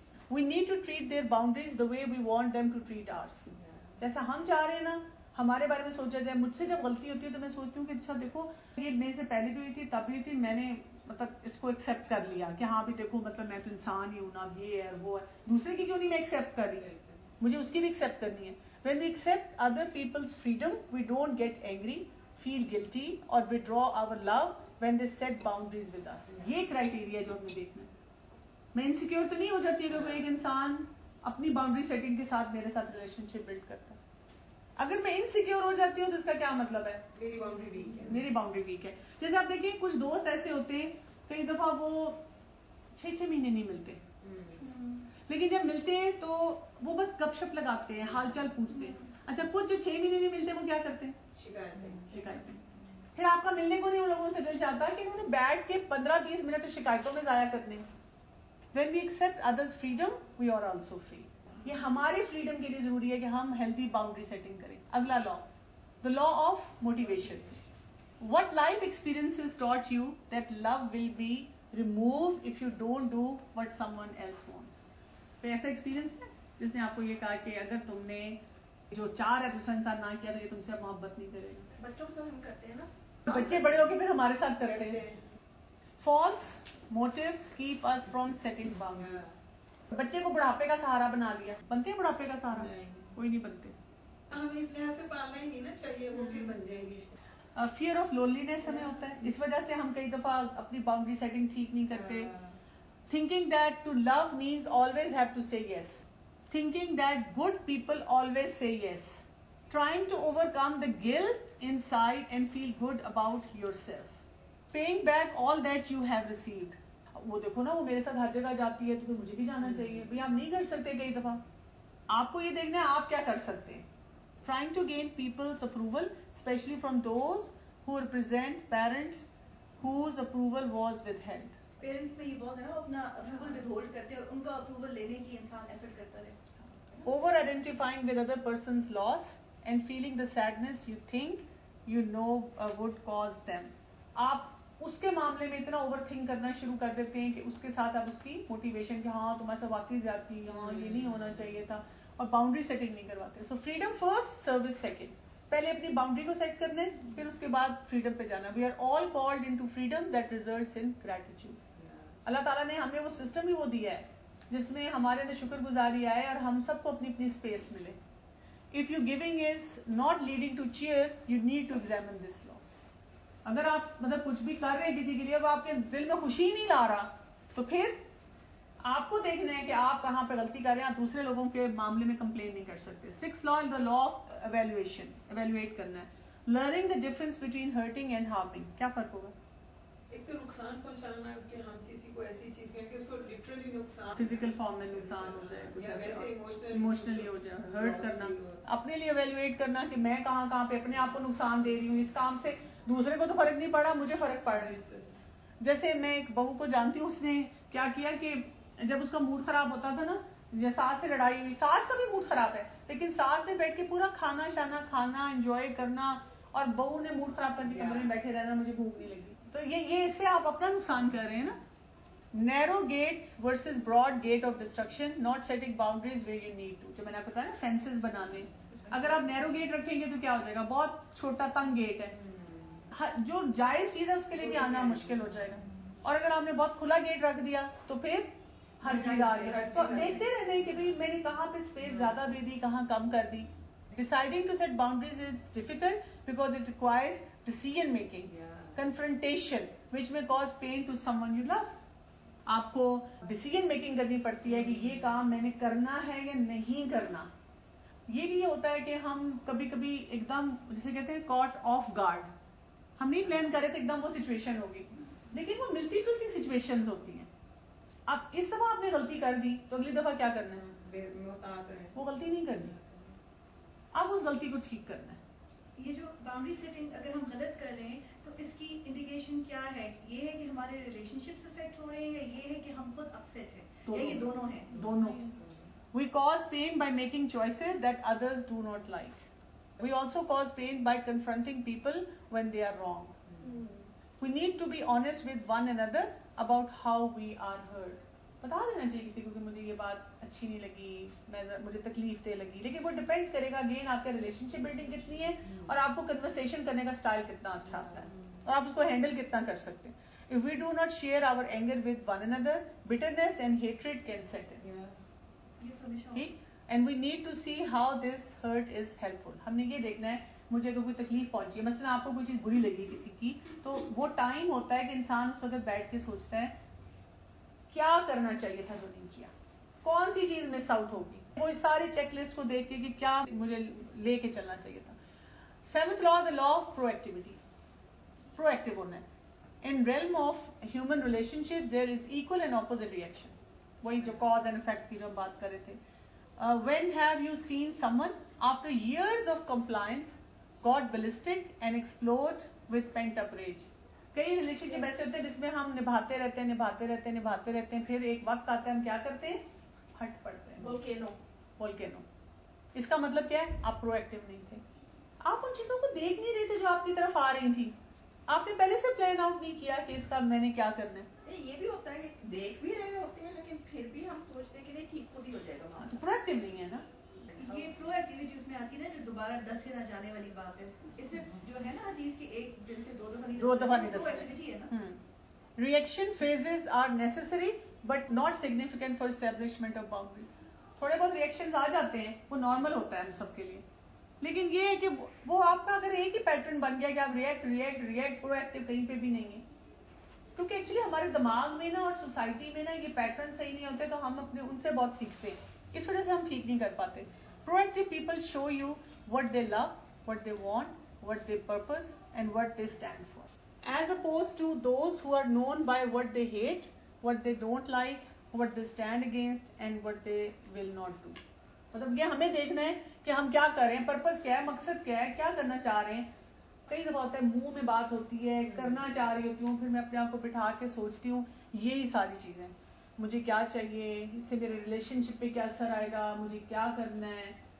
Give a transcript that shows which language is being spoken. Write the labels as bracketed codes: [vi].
[en] We need to treat their boundaries the way we want them to treat ours. [ur] جیسا ہم چاہ رہے ہیں نا ہمارے بارے میں سوچا جائے. مجھ سے جب غلطی ہوتی ہے تو میں سوچتی ہوں کہ اچھا دیکھو یہ میرے سے پہلے بھی ہوئی تھی تب بھی ہوئی تھی, میں نے مطلب اس کو ایکسیپٹ کر لیا کہ ہاں بھی دیکھو مطلب میں تو انسان ہی ہوں نا, یہ ہے وہ ہے. دوسرے کی کیوں نہیں میں ایکسیپٹ کر رہی, مجھے اس کی بھی ایکسیپٹ کرنی ہے. [en] When we accept other people's freedom, we don't get angry, feel guilty or withdraw our love when they set boundaries with us. [ur] یہ کرائٹیریا جو ہم نے دیکھنا ہے. میں انسیکیور تو نہیں ہو جاتی اگر کوئی ایک انسان اپنی باؤنڈری سیٹنگ کے ساتھ میرے ساتھ ریلیشن شپ بلڈ کرتا ہے. اگر میں انسیکیور ہو جاتی ہوں تو اس کا کیا مطلب ہے, میری باؤنڈری ویک ہے, میری باؤنڈری ویک ہے. جیسے آپ دیکھیں کچھ دوست ایسے ہوتے ہیں کئی دفعہ وہ 6 مہینے نہیں ملتے, لیکن جب ملتے ہیں تو وہ بس گپ شپ لگاتے ہیں, حال چال پوچھتے ہیں. اچھا کچھ جو 6 مہینے نہیں ملتے وہ کیا کرتے ہیں, شکایتیں. پھر آپ کا ملنے کو نہیں ان لوگوں سے دل چاہتا کہ انہوں نے بیٹھ کے 15-20 منٹ شکایتوں میں ضائع کرنے. [en] When we accept others' freedom, we are also free. [ur] یہ ہماری فریڈم کے لیے ضروری ہے کہ ہم ہیلتھی باؤنڈری سیٹنگ کریں. اگلا لا, [en] the law of motivation. What life experiences taught you that love will be removed if you don't do what someone else wants? [ur] کوئی ایسا ایکسپیرینس ہے جس نے آپ کو یہ کہا کہ اگر تم نے جو چاہ رہا ہے دوسرا انسان نہ کیا تو یہ تم سے محبت نہیں کرے گا؟ بچوں کے ساتھ ہم کرتے ہیں نا, بچے بڑے ہو کے پھر ہمارے ساتھ کرتے ہیں. [en] False motives keep us from setting boundaries. [ur] بچے کو بڑھاپے کا سہارا بنا لیا. بنتے ہیں بڑھاپے کا سہارا؟ کوئی نہیں بنتے. ہمیں اس لحاظ سے پالنا ہی نہیں نا چاہیے, وہ پھر بن جائیں گے. فیئر آف لونلینس ہمیں ہوتا ہے, اس وجہ سے ہم کئی دفعہ اپنی باؤنڈری سیٹنگ ٹھیک نہیں کرتے. [en] Thinking that to love means always have to say yes. Thinking that good people always say yes. Trying to overcome the guilt inside and feel good about yourself. Paying back all that you have received. [ur] وہ دیکھو نا وہ میرے ساتھ ہر جگہ جاتی ہے تو پھر مجھے بھی جانا چاہیے. بھائی آپ نہیں کر سکتے کئی دفعہ, آپ کو یہ دیکھنا ہے آپ کیا کر سکتے ہیں. [en] Trying to gain people's approval, especially from those who represent parents whose approval was withheld. [ur] Parents میں یہ بہت ہے نا, اپنا اپروول ود ہولڈ کرتے ہیں اور ان کا اپروول لینے کی انسان ایفرٹ کرتا رہے. [en] Over identifying with other person's loss and feeling the sadness you think you know would cause them. [ur] آپ اس کے معاملے میں اتنا اوور تھنک کرنا شروع کر دیتے ہیں کہ اس کے ساتھ آپ اس کی موٹیویشن کہ ہاں تمہارے سے واقعی زیادتی, ہاں یہ نہیں ہونا چاہیے تھا, اور باؤنڈری سیٹنگ نہیں کرواتے. سو فریڈم فرسٹ, سروس سیکنڈ. پہلے اپنی باؤنڈری کو سیٹ کرنا ہے, پھر اس کے بعد فریڈم پہ جانا. [en] We are all called into freedom that results in gratitude. [ur] اللہ تعالیٰ نے ہمیں وہ سسٹم ہی وہ دیا ہے جس میں ہمارے اندر شکر گزاری آئے اور ہم سب کو اپنی اپنی اسپیس ملے. [en] If your giving is not leading to cheer, you need to examine this law. [ur] اگر آپ مطلب کچھ بھی کر رہے ہیں کسی کے لیے, وہ آپ کے دل میں خوشی نہیں لا رہا, تو پھر آپ کو دیکھنا ہے کہ آپ کہاں پہ غلطی کر رہے ہیں. آپ دوسرے لوگوں کے معاملے میں کمپلین نہیں کر سکتے. [en] 6th law is the law of evaluation. [ur] Evaluate کرنا ہے. [en] Learning the difference between hurting and harming. [ur] کیا فرق ہوگا؟ ایک تو نقصان پہنچانا کہ ہم کسی کو ایسی چیز کہیں کہ اس کو لٹرلی نقصان, فزیکل فارم میں نقصان ہو جائے, کچھ ایسے ایموشنلی ہو جائے, ہرٹ کرنا. اپنے لیے ایویلویٹ کرنا کہ میں کہاں کہاں پہ اپنے آپ کو نقصان دے رہی ہوں. اس کام سے دوسرے کو تو فرق نہیں پڑا, مجھے فرق پڑ رہی ہے. جیسے میں ایک بہو کو جانتی ہوں, اس نے کیا کیا کہ جب اس کا موڈ خراب ہوتا تھا نا, یا ساس سے لڑائی ہوئی, ساس کا بھی موڈ خراب ہے لیکن ساس نے بیٹھ کے پورا کھانا شانا کھانا انجوائے کرنا, اور بہو نے موڈ خراب کر کے کمرے میں بیٹھے رہنا, مجھے بھوک نہیں لگی. تو یہ اس سے آپ اپنا نقصان کر رہے ہیں نا. [en] Narrow gates versus broad gate of destruction, not setting boundaries where you need to. [ur] جو میں نے بتایا نا فینسز بنانے, اگر آپ نیرو گیٹ رکھیں گے تو کیا ہو جائے گا, بہت چھوٹا تنگ گیٹ ہے, جو جائز چیز ہے اس کے لیے بھی آنا مشکل ہو جائے گا. اور اگر آپ نے بہت کھلا گیٹ رکھ دیا تو پھر ہر چیز آ رہی ہے. تو دیکھتے رہنا کہ بھائی میں نے کہاں پہ اسپیس زیادہ دے دی, کہاں کم کر دی. [en] Deciding to set boundaries is difficult because it requires decision making, confrontation, which may cause pain to someone you love. [ur] آپ کو ڈیسیژن میکنگ کرنی پڑتی ہے کہ یہ کام میں نے کرنا ہے یا نہیں کرنا. یہ بھی ہوتا ہے کہ ہم کبھی کبھی ایک دم جسے کہتے ہیں کاٹ آف گارڈ, ہم نہیں پلان کرے تو ایک دم وہ سچویشن ہوگی, لیکن وہ ملتی جلتی سچویشنز ہوتی ہیں. اب اس دفعہ آپ نے غلطی کر دی تو اگلی دفعہ کیا کرنا ہے, وہ غلطی نہیں کرنی, اب اس غلطی کو ٹھیک کرنا ہے. یہ جو باؤنڈری سیٹنگ اگر ہم غلط کر رہے ہیں تو اس کی انڈیکیشن کیا ہے؟ یہ ہے کہ ہمارے ریلیشن شپس افیکٹ ہو رہے ہیں, یا یہ ہے کہ ہم خود اپسیٹ ہیں, یا یہ دونوں ہیں؟ دونوں. [en] We cause pain by making choices that others do not like. We also cause pain by confronting people when they are wrong. We need to be honest with one another about how we are hurt. [ur] بتا دینا چاہیے کسی کو کہ مجھے یہ بات اچھی نہیں لگی, مجھے تکلیف دہ لگی, لیکن وہ ڈپینڈ کرے گا اگین آپ کا ریلیشن شپ بلڈنگ کتنی ہے اور آپ کو کنورسیشن کرنے کا اسٹائل کتنا اچھا آتا ہے اور آپ اس کو ہینڈل کتنا کر سکتے ہیں. [en] If we do not share our anger with one another, bitterness and hatred can set in. ٹھیک, and we need to see how this hurt is helpful. [ur] ہم نے یہ دیکھنا ہے مجھے اگر کوئی تکلیف پہنچی ہے, مثلا آپ کو کوئی چیز بری لگی کسی کی, تو وہ ٹائم ہوتا ہے کہ انسان اس وقت بیٹھ کے سوچتا ہے کیا کرنا چاہیے تھا جو نہیں کیا, کون سی چیز مس آؤٹ ہوگی, وہ ساری چیک لسٹ کو دیکھ کے کہ کیا مجھے لے کے چلنا چاہیے تھا. [en] 7th law, the law of proactivity. [ur] Proactive ہونا ہے. [en] In realm of human relationship, there is equal and opposite reaction. [ur] وہی جو cause and effect کی جو ہم بات کر رہے تھے. [en] When have you seen someone after years of compliance got ballistic and explode with pent up rage? [ur] کئی ریلیشن شپ ایسے ہوتے ہیں جس میں ہم نبھاتے رہتے ہیں, پھر ایک وقت آتا ہے ہم کیا کرتے ہیں, ہٹ پڑتے ہیں. [en] volcano. [ur] اس کا مطلب کیا ہے, آپ پرو ایکٹیو نہیں تھے, آپ ان چیزوں کو دیکھ نہیں رہے تھے جو آپ کی طرف آ رہی تھی, آپ نے پہلے سے پلان آؤٹ نہیں کیا کہ اس کا میں نے کیا کرنا ہے. یہ بھی ہوتا ہے کہ دیکھ بھی رہے ہوتے ہیں لیکن پھر بھی ہم سوچتے ہیں کہ نہیں ٹھیک خود ہی ہو جائے گا, تو پرو ایکٹیو نہیں ہے نا. یہ پرو ایکٹیویٹی اس میں آتی ہے نا, جو دوبارہ ڈس سے نہ جانے والی بات ہے. اس میں جو ہے نا حدیث کی ایک دن سے 2 دفعہ نہیں ڈس ایکٹیویٹی ہے نا. [en] Reaction phases are necessary but not significant for establishment of boundaries. [ur] تھوڑے بہت ریئیکشنز آ جاتے ہیں, وہ نارمل ہوتا ہے ہم سب کے لیے, لیکن یہ ہے کہ وہ آپ کا اگر ایک ہی پیٹرن بن گیا کہ آپ ریئیکٹ پرو ایکٹیو کہیں پہ بھی نہیں ہے, کیونکہ ایکچولی ہمارے دماغ میں نا اور سوسائٹی میں نا یہ پیٹرن صحیح نہیں ہوتے, تو ہم اپنے ان سے بہت سیکھتے ہیں, اس وجہ سے ہم ٹھیک نہیں کر پاتے. [en] Proactive people show you what they love, what they want, what they purpose and what they stand for, as opposed to those who are known by what they hate, what they don't like, what they stand against and what they will not do. [ur] مطلب یہ ہمیں دیکھنا ہے کہ ہم کیا کر رہے ہیں, پرپس کیا ہے, مقصد کیا ہے, کیا کرنا چاہ رہے ہیں. کئی دفعہ ہوتا ہے منہ میں بات ہوتی ہے, کرنا چاہ رہی ہوتی ہوں, پھر میں اپنے آپ کو بٹھا کے سوچتی ہوں یہی ساری چیزیں مجھے کیا چاہیے, اس سے میرے ریلیشن شپ پہ کیا اثر آئے گا, مجھے کیا کرنا ہے.